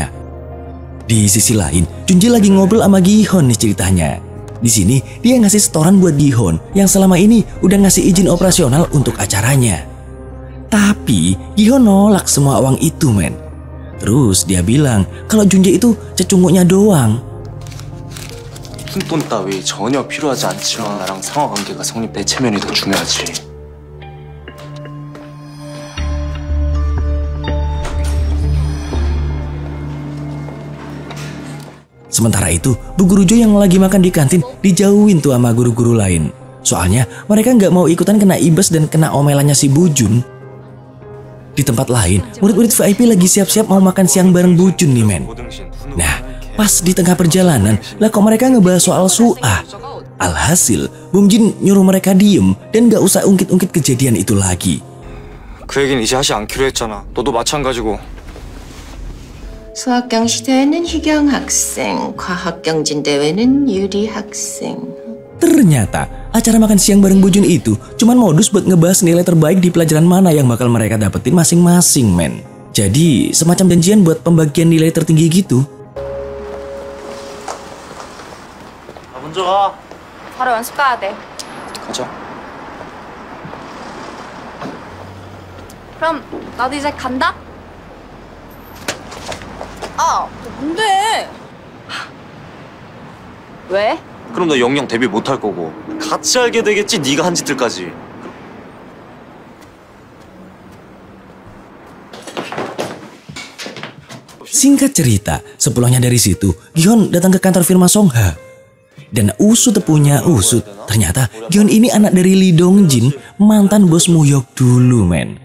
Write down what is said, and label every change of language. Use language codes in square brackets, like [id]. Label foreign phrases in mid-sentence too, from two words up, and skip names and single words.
[id] Di sisi lain, Junji lagi ngobrol sama Gihon nih ceritanya. Di sini dia ngasih setoran buat Gihon yang selama ini udah ngasih izin operasional untuk acaranya. Tapi Gihon nolak semua uang itu men. Terus dia bilang kalau Junji itu cecunguknya doang. [ko] 푼돈 따위 전혀 필요하지 않지만 나랑 상하 관계가 성립돼 체면이 더 중요하지. [id] Sementara itu, Bu Guru Jo yang lagi makan di kantin dijauhin tuh sama guru-guru lain. Soalnya mereka nggak mau ikutan kena ibas dan kena omelannya si Bujun. Di tempat lain, murid-murid VIP lagi siap-siap mau makan siang bareng Bujun nih men. Nah, pas di tengah perjalanan, lah kok mereka ngebahas soal Suah. Alhasil, Bum Jin nyuruh mereka diem dan nggak usah ungkit-ungkit kejadian itu lagi. [ko] 그 얘기는 이제 하지 않기로 했잖아. 너도 마찬가지고. 수학경 시대에는 희경 학생, 과학경진 대회는 유리 학생. [id] Ternyata acara makan siang bareng Bujun itu cuman modus buat ngebahas nilai terbaik di pelajaran mana yang bakal mereka dapetin masing-masing men. Jadi semacam janjian buat pembagian nilai tertinggi gitu. [ko] 먼저 가. 바로 연습 가야 돼. 가자. 그럼 나도 이제 간다. 뭔데? 왜? 그럼 너 영영 데뷔 못할 거고 같이 알게 되겠지 네가 한 짓들까지. [id] Singkat cerita, sepulangnya dari situ, Gihon datang ke kantor firma Songha. Dan usut tepunya usut, ternyata Gihon ini anak dari Lee Dongjin, mantan bos Mohyok dulu men.